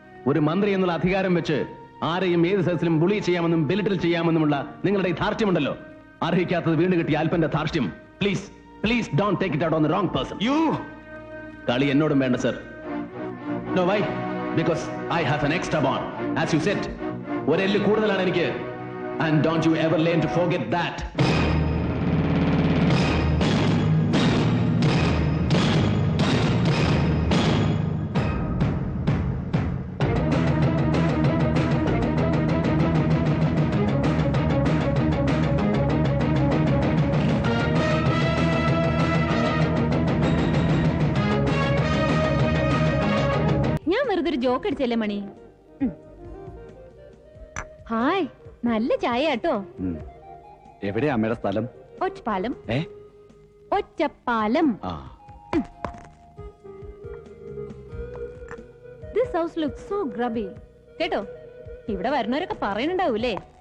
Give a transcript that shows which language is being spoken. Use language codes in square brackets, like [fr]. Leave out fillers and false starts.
[ml] ഒരു മന്ത്രി എന്നുള്ള അധികാരം വെച്ച് ആരെയും ഏത് സദസ്സിലും ബുളി ചെയ്യാമെന്നും ബെലിറ്റിൽ ചെയ്യാമെന്നുമുള്ള നിങ്ങളുടെ ഈ ധാർഷ്ട്യമുണ്ടല്ലോ, അർഹിക്കാത്തത് വീണ്ടും കിട്ടിയ അല്പന്റെ ധാർഷ്ട്യം. [en] Please please don't take it out on the wrong person. [ml] കളി എന്നോടും വേണ്ട sir. [en] No, why? Because I have an extra bond. As you said, [ml] ഒരെല്ല് കൂടുതലാണ് എനിക്ക്. [en] And don't you ever learn to forget that. [ml] വെറുതെ ജോക്ക് അടിച്ചല്ലേ മണി? Hi, നല്ല ചായ കേട്ടോ. എവിടെയാ അമ്മയുടെ സ്ഥലം? Ottapalam. Ottapalam. [en] This house looks so grubby. [ml] കേട്ടോ, ഇവിടെ വരുന്നവരൊക്കെ പറയുന്നുണ്ടാവൂലേ.